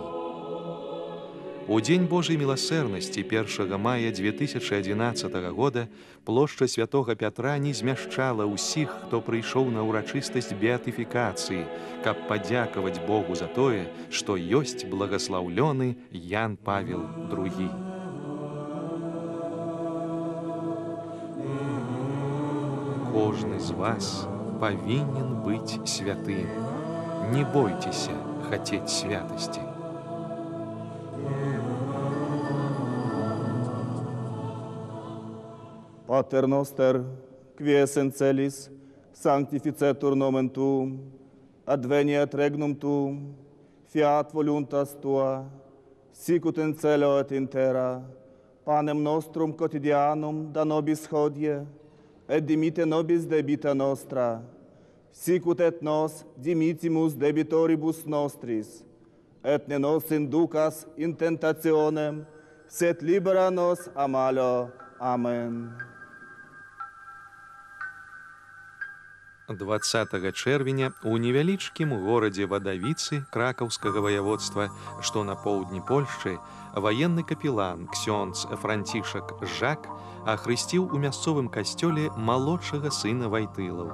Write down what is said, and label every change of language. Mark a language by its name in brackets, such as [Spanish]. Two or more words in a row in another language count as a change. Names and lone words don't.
[Belarusian] У Дзень Божай міласэрнасці 1 мая 2011 года плошча Святога Пятра не змяшчала ўсіх, хто прыйшоў на ўрачыстасць беатыфікацыі, каб падзякаваць Богу за тое, што ёсць благаслаўлёны Ян Павел II. Кожны з вас павінен быць святым. Не бойцеся хацець святасці. [Latin] Pater noster, quies in celis, sanctificetur nomen tuum, adveniat regnum tuum, fiat voluntas tua, sicut in cielo et in terra, panem nostrum quotidianum da nobis hodie, et dimite nobis debita nostra, sicut et nos dimitimus debitoribus nostris, et ne nos inducas in tentationem, sed libera nos a malo. Amen. [Belarusian] 20 чэрвеня у невялічкім горадзе Вадавіцы кракаўскага ваяводства, што на поўдні Польшчы, ваенны капелан ксёндз Францішак Жак ахрысціў у мясцовым касцёле малодшага сына Вайтылаў.